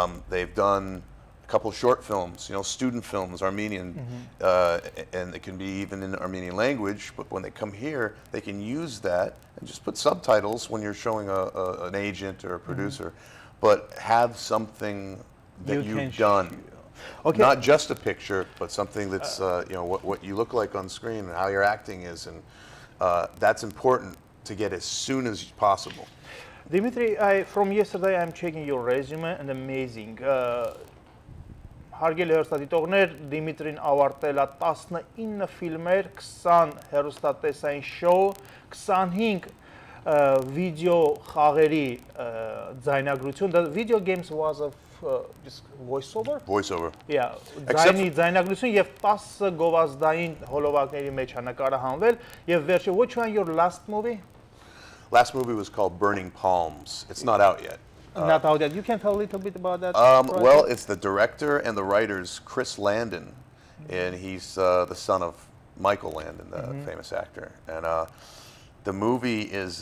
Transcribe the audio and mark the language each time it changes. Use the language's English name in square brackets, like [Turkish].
[English] They've done a couple short films, you know, student films, Armenian, and it can be even in Armenian language, but when they come here, they can use that and just put subtitles when you're showing an agent or a producer, but have something that you've done. Okay. Not just a picture, but something that's, you know, what you look like on screen and how your acting is, and that's important to get as soon as possible. Dimitri, from yesterday I'm checking your resume and amazing. [Armenian] Հարգելի հեռուստադիտողներ, Դիմիտրին ավարտել է 19 ֆիլմեր, 20 հեռուստատեսային շոու, 25 video խաղերի ձայնագրություն. [English] The video games was of just voiceover? Voiceover. [Armenian] Yeah, ձայնագրություն եւ 10 գովազդային հոլովակների մեջ է նկարահանվել եւ վերջը [English] which one your last movie? Last movie was called Burning Palms. It's not out yet. Not out yet. You can tell a little bit about that? Well, it's the director and the writer's Chris Landon, and he's the son of Michael Landon, the famous actor. And the movie is